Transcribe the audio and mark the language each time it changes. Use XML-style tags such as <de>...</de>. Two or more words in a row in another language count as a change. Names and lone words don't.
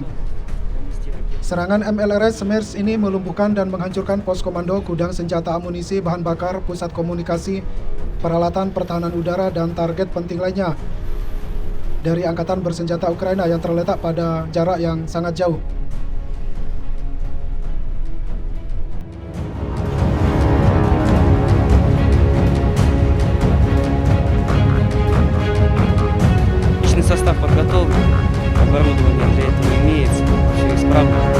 <id>Serangan MLRS Semers ini melumpuhkan dan menghancurkan pos komando, gudang senjata, amunisi, bahan bakar, pusat komunikasi, peralatan pertahanan udara, dan target penting lainnya dari Angkatan Bersenjata Ukraina yang terletak pada jarak yang sangat jauh.</id> <ru>Личный состав подготовлен, оборудование для этого имеется, все исправно.</ru>